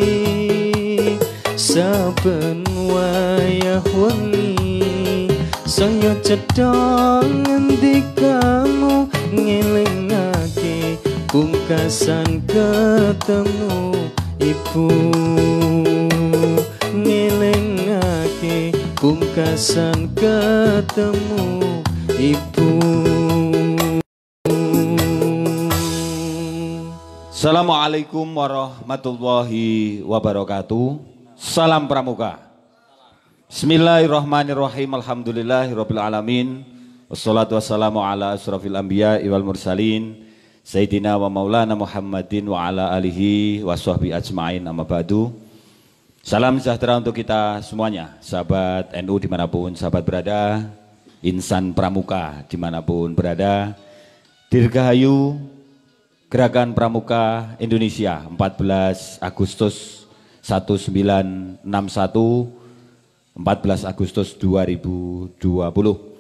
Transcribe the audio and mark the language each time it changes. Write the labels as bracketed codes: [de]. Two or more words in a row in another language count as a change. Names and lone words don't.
[jv] Saben wayah wengi saya cedhak ngendikamu, ngelingake pungkasan ketemu. Ibu ngelingake pungkasan ketemu. Ibu. [ar] السلام عليكم ورحمة الله وبركاته. [id] Salam Pramuka. [ar] بسم الله الرحمن الرحيم. الحمد لله رب العالمين. والصلاة والسلام على أشرف الأنبياء والمرسلين سيدنا ومولانا محمد وعلى آله وصحبه أجمعين، أما بعد. [id] Salam sejahtera untuk kita semuanya, sahabat NU dimanapun sahabat berada, insan Pramuka dimanapun berada. Dirgahayu Gerakan Pramuka Indonesia 14 Agustus 1961, 14 Agustus 2020.